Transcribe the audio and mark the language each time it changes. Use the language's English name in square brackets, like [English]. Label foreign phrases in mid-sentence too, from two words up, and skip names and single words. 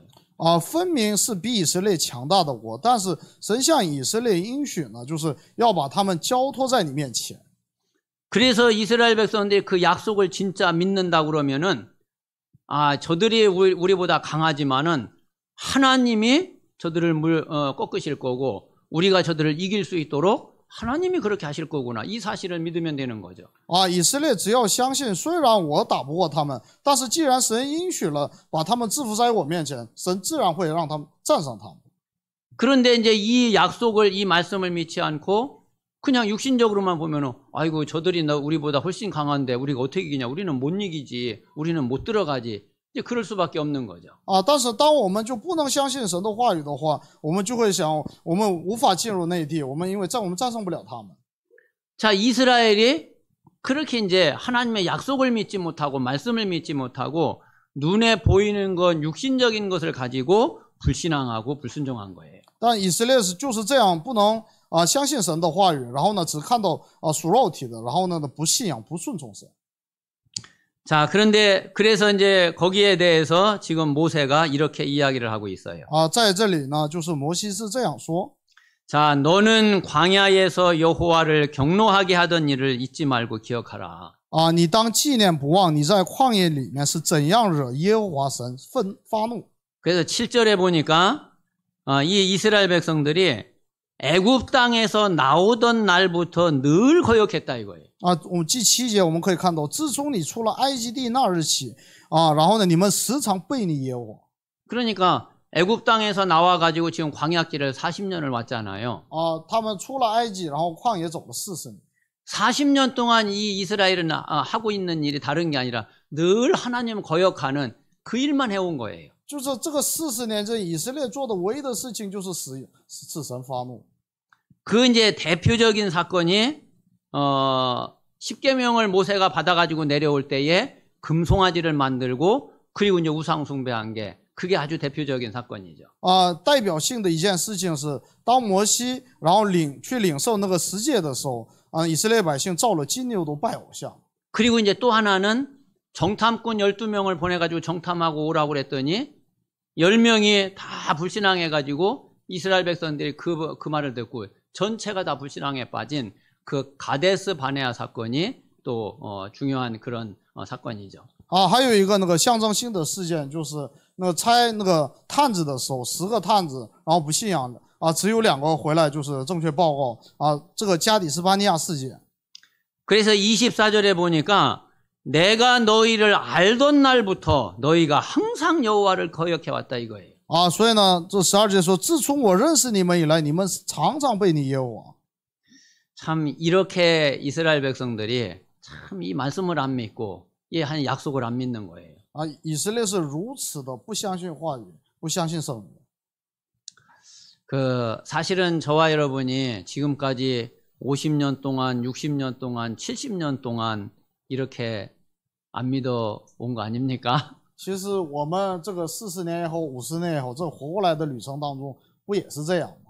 [Chinese] 分明是比以色列强大的国，但是神向以色列应许呢，就是要把他们交托在你面前。 [Korean] 그래서 이스라엘 백성들이 그 약속을 진짜 믿는다 그러면은 저들이 우리보다 강하지만은 하나님이 저들을 꺾으실 거고 우리가 저들을 이길 수 있도록 하나님이 그렇게 하실 거구나. 이 사실을 믿으면 되는 거죠. [Chinese] 以色列只要相信，虽然我打不过他们，但是既然神应许了把他们制服在我面前，神自然会让他们战胜他们。 [Korean] 그런데 이제 이 약속을 이 말씀을 믿지 않고 그냥 육신적으로만 보면은 아이고 저들이 우리보다 훨씬 강한데 우리가 어떻게 이기냐? 우리는 못 이기지. 우리는 못 들어가지. 이제 그럴 수밖에 없는 거죠. [Chinese] 但是当我们就不能相信神的话语的话，我们就会想，我们无法进入那地，因为我们战胜不了他们。 [Korean] 자, 이스라엘이 그렇게 이제 하나님의 약속을 믿지 못하고 말씀을 믿지 못하고 눈에 보이는 건 육신적인 것을 가지고 불신앙하고 불순종한 거예요. [Chinese] 但以色列就是这样，不能相信神的话语，然后呢只看到属肉体的，然后呢不信仰、不顺从神。 [Korean] 자, 그런데 그래서 이제 거기에 대해서 지금 모세가 이렇게 이야기를 하고 있어요. [Chinese] 在这里呢，就是摩西是这样说。 [Korean] 자, 너는 광야에서 여호와를 경노하게 하던 일을 잊지 말고 기억하라. [Chinese] 你当纪念不忘你在旷野里面是怎样惹耶和华神发怒。 [Korean] 그래서 7절에 보니까 이 이스라엘 백성들이 애굽 땅에서 나오던 날부터 늘 거역했다 이거예요. [Chinese] 我们第7节我们可以看到，自从你出了埃及地那日起，然后呢，你们时常背逆耶和华。 [Korean] 그러니까 애굽 땅에서 나와 가지고 지금 광야길을 40년을 왔잖아요. [Chinese] 他们出了埃及，然后旷野走了40年。 [Korean] 40년 동안 이 이스라엘은 하고 있는 일이 다른 게 아니라 늘 하나님 거역하는 그 일만 해온 거예요. [Chinese] 就是这个40年，这以色列做的唯一的事情就是使神发怒。 [Korean] 그 이제 대표적인 사건이 10계명을 모세가 받아가지고 내려올 때에 금송아지를 만들고 그리고 이제 우상 숭배한 게 그게 아주 대표적인 사건이죠. [Chinese] 代表性的一件事情是，当摩西然后去领受那个十诫的时候，以色列百姓造了金牛犊拜偶像。 [Korean] 그리고 이제 또 하나는 정탐꾼 12명을 보내가지고 정탐하고 오라고 그랬더니 10명이 다 불신앙해가지고 이스라엘 백성들이 그 말을 듣고 전체가 다 불신앙에 빠진 그 가데스 바네아 사건이 또 중요한 그런 사건이죠. [Chinese] 还有一个那个象征性的事件，就是那个拆那个探子的时候，10个探子然后不信仰的只有2个回来就是正确报告这个加底斯巴尼亚事件。 [Korean] 그래서 24절에 보니까 내가 너희를 알던 날부터 너희가 항상 여호와를 거역해 왔다 이거예요. [Chinese] 所以呢，这12节说，自从我认识你们以来，你们常常背逆耶和华。 [Korean] 참 이렇게 이스라엘 백성들이 참 이 말씀을 안 믿고 이 한 약속을 안 믿는 거예요. [Chinese] 以色列是如此的不相信话语，不相信圣灵。 [Korean] 사실은 저와 여러분이 지금까지 50년 동안, 60년 동안, 70년 동안 이렇게 안 믿어 온 거 아닙니까? [Chinese] 其实我们这个40年以后、50年以后，这活过来的旅程当中，不也是这样吗？